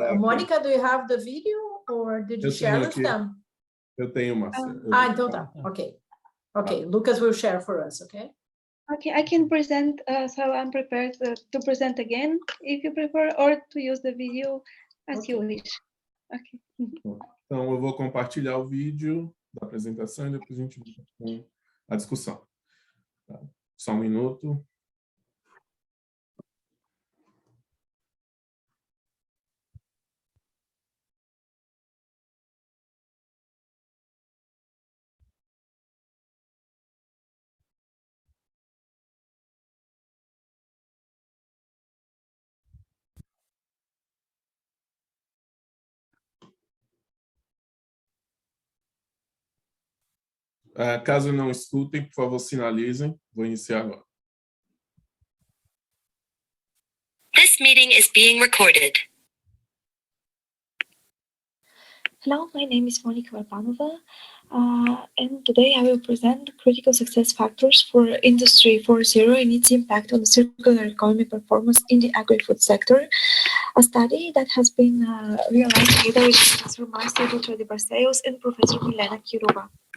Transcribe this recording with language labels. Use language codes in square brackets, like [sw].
[en] Mônica, do you have the video or did you share with them? [pt] Eu tenho, Márcia. Então tá. Ok. [en] Lucas will share for us, ok? Okay, I can present, so I'm prepared to present again, if you prefer, or to use the video as you wish. Okay. [pt] Então, eu vou compartilhar o vídeo da apresentação e depois a gente vai com a discussão. Tá? Só um minuto. Caso não escutem, por favor, sinalizem. Vou iniciar agora. [en] This meeting is being recorded. Hello, my name is Monica Varbanova, and today I will present critical success factors for Industry 4.0 and its impact on the circular economy performance in the agri-food sector, a study that has been realized together with Professor Marcia Dutra-de-Barcelos and Professor Milena Kiruba.